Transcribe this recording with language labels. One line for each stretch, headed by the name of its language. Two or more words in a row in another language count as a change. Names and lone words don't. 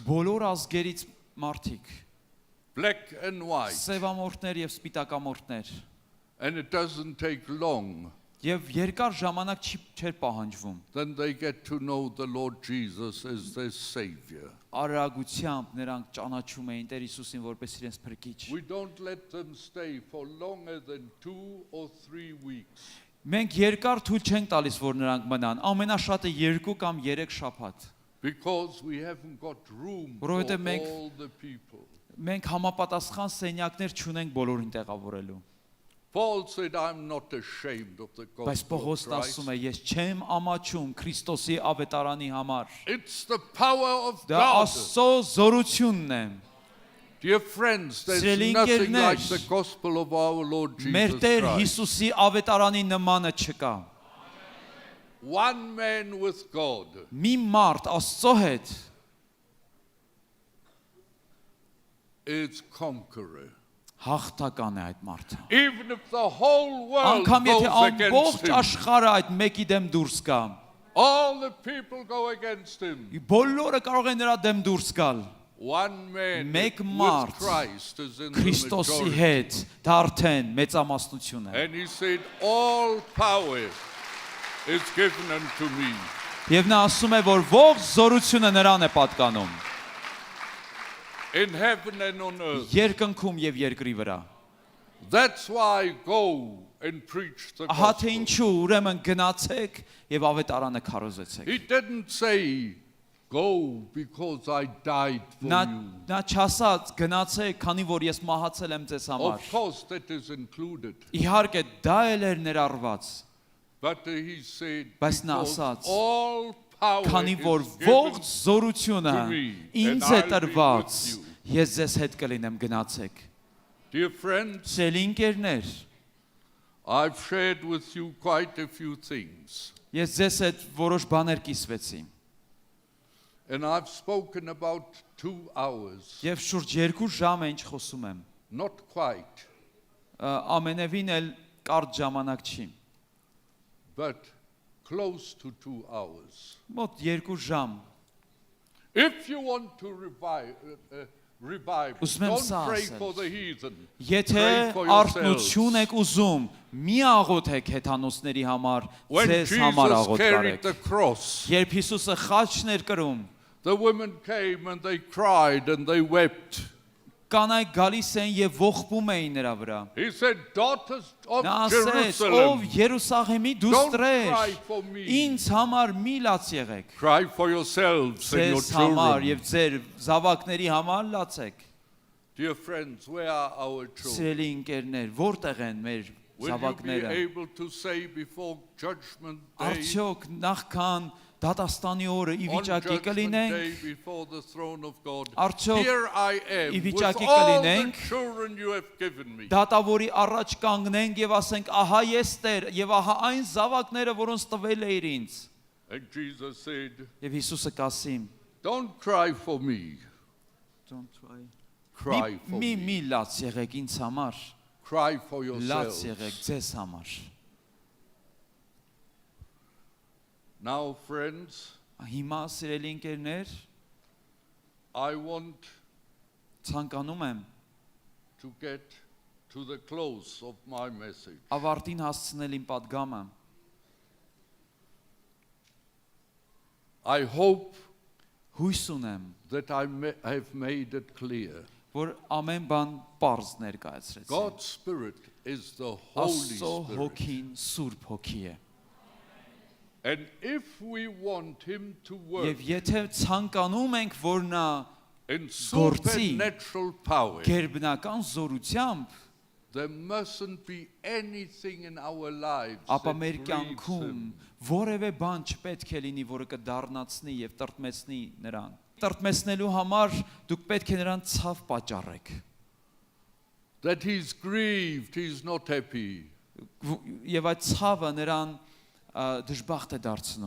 Armenian: Բոլոր ազգերից մարդիկ,
English: black and white.
Armenian: սևամորթներ եւ սպիտակամորթներ,
English: And it doesn't take long.
Armenian: եւ երկար ժամանակ չէր պահանջվում։
English: Then they get to know the Lord Jesus as their Savior.
Armenian: Արագությամբ նրանք ճանաչում էին Տեր Հիսուսին որպես իրենց փրկիչ։
English: We don't let them stay for longer than 2 or 3 weeks.
Armenian: Մենք երկար թույլ չենք տալիս, որ նրանք մնան, ամենաշատը 2 կամ 3 շաբաթ։
English: Because we haven't got room for
Armenian: Որովհետև մենք
English: all the people.
Armenian: Մենք համապատասխան սենյակներ չունենք բոլորին տեղավորելու։
English: Paul said, I'm not ashamed of the
Armenian: Բայց
English: gospel of
Armenian: Պողոսն Christ. ասում է, ես չեմ ամաչում Քրիստոսի ավետարանի համար։
English: It's the power of
Armenian: Դա
English: God.
Armenian: Աստծո զորությունն է։
English: Dear friends, there's
Armenian: Սիրելի
English: nothing like
Armenian: ընկերներ,
English: the gospel of our Lord
Armenian: Մեր Jesus Տեր Christ. Հիսուսի ավետարանի նմանը չկա։
English: One man with God.
Armenian: Մի մարդ Աստծո հետ
English: Is conqueror.
Armenian: հաղթական է այդ մարդը։
English: Even if the whole world
Armenian: Անկամ եթե
English: goes against
Armenian: ամբողջ
English: him,
Armenian: աշխարհը այդ մեկի դեմ դուրս գա,
English: all the people go against him.
Armenian: բոլորը կարող են նրա դեմ դուրս գալ։
English: One man
Armenian: Մեկ
English: with
Armenian: մարդ
English: Christ is in the
Armenian: Քրիստոսի
English: majority.
Armenian: հետ դա արդեն մեծամասնություն է։
English: And he said, all power is given unto me.
Armenian: Եվ նա ասում է, որ ողջ զորությունը նրան է պատկանում։
English: In heaven and on earth.
Armenian: Երկնքում եւ երկրի վրա։
English: That's why go and preach the
Armenian: Ահա թե
English: gospel.
Armenian: ինչու ուրեմն գնացեք եւ ավետարանը քարոզեցեք։
English: He didn't say, go because I died for
Armenian: Նա
English: you.
Armenian: նա չասաց գնացեք, քանի որ ես մահացել եմ ձեզ համար։
English: Of course, that is included.
Armenian: Իհարկե դա էլ էր ներառված,
English: But he said,
Armenian: Բայց նա
English: because
Armenian: ասաց,
English: all power
Armenian: քանի որ
English: is given
Armenian: ողջ զորությունը
English: to me,
Armenian: ինձ
English: and
Armenian: է
English: I'll be
Armenian: տրված,
English: with you.
Armenian: ես ձեզ հետ կլինեմ, գնացեք։
English: Dear friends,
Armenian: Սիրելի ընկերներ,
English: I've shared with you quite a few things.
Armenian: ես ձեզ հետ որոշ բաներ կիսվեցի։
English: And I've spoken about 2 hours.
Armenian: Եվ շուրջ 2 ժամ է ինչ խոսում եմ։
English: Not quite,
Armenian: Ամենևին էլ կարճ ժամանակ չի։
English: but close to 2 hours.
Armenian: Մոտ 2 ժամ։
English: If you want to revive,
Armenian: Ուզում եմ
English: don't
Armenian: սա
English: pray
Armenian: ասել.
English: for the heathen.
Armenian: Եթե
English: Pray for
Armenian: արթնություն
English: yourselves.
Armenian: եք ուզում, մի աղոթեք հեթանոսների համար,
English: When
Armenian: ձեզ համար Jesus աղոթ
English: carried
Armenian: կարեք։
English: the cross,
Armenian: Երբ Հիսուսը խաչն էր կրում,
English: the women came and they cried and they wept.
Armenian: կանայք գալիս էին եւ ողբում էին նրա վրա։
English: He said, daughters of
Armenian: Նա ասեց, ով Jerusalem, Երուսաղեմի
English: don't
Armenian: դուստրեր,
English: cry for me.
Armenian: ինձ համար մի լաց եղեք։
English: Cry for yourselves and your
Armenian: Ձեզ համար
English: children.
Armenian: եւ ձեր զավակների համար լացեք։
English: Dear friends, where are our children?
Armenian: Սիրելի ընկերներ, որտեղ են մեր
English: Will you be
Armenian: զավակները։
English: able to say before Judgment Day,
Armenian: Արդյոք նախքան դատաստանի օրը ի
English: on
Armenian: վիճակի
English: Judgment
Armenian: կլինենք,
English: Day before the throne of God,
Armenian: Արդյոք
English: here I am
Armenian: ի
English: with
Armenian: վիճակի
English: all the
Armenian: կլինենք,
English: children you have given me.
Armenian: դատավորի առաջ կանգնենք եւ ասենք, ահա ես Տեր, եւ ահա այն զավակները, որոնց տվել էիր ինձ։
English: And Jesus said,
Armenian: Եվ Հիսուսը կասի,
English: don't cry for me, cry for
Armenian: մի
English: me.
Armenian: լաց եղեք ինձ համար,
English: Cry for
Armenian: Լաց
English: yourselves.
Armenian: եղեք ձեզ համար։
English: Now, friends,
Armenian: Հիմա սիրելի ընկերներ,
English: I want
Armenian: ցանկանում եմ
English: to get to the close of my message.
Armenian: ավարտին հասցնել իմ պատգամը։
English: I hope
Armenian: Հույս ունեմ,
English: that have made it clear.
Armenian: որ ամեն բան པարզ ներկայացրեցի։
English: God's Spirit is the Holy
Armenian: Աստծո
English: Spirit.
Armenian: հոգին Սուրբ հոգի է։
English: And if we want Him to work
Armenian: Եվ եթե ցանկանում ենք, որ նա
English: in
Armenian: գործի
English: supernatural power,
Armenian: գերբնական զորությամբ,
English: there mustn't be anything in our lives
Armenian: ապա
English: that
Armenian: մեր
English: grieves
Armenian: կյանքում
English: Him.
Armenian: որևէ բան չպետք է լինի, որը կդառնացնի եւ տրտմեցնի նրան։ Տրտմեցնելու համար դուք պետք է նրան ցավ պատճառեք։
English: That He's grieved, He's not happy.
Armenian: Եվ այդ ցավը նրան դժբախտ է դարձնում։